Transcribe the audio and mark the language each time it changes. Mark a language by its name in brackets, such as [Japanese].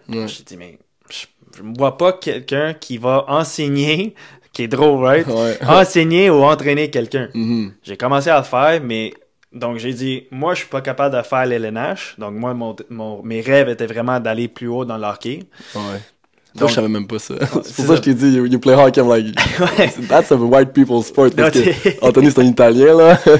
[French] J'ai dit, mais je ne vois pas quelqu'un qui va enseigner, qui est drôle, right? Enseigner ou entraîner quelqu'un. J'ai commencé à le faire, mais... Donc, j'ai dit, moi, je suis pas capable de faire l'LNH. Donc, moi, mes rêves étaient vraiment d'aller plus haut dans le hockey. Donc, je savais même pas ça. C'est pour ça que je t'ai dit, [English] you play hockey. I'm like, that's a white people's sport. [French] Parce que Anthony, c'est un Italien, là.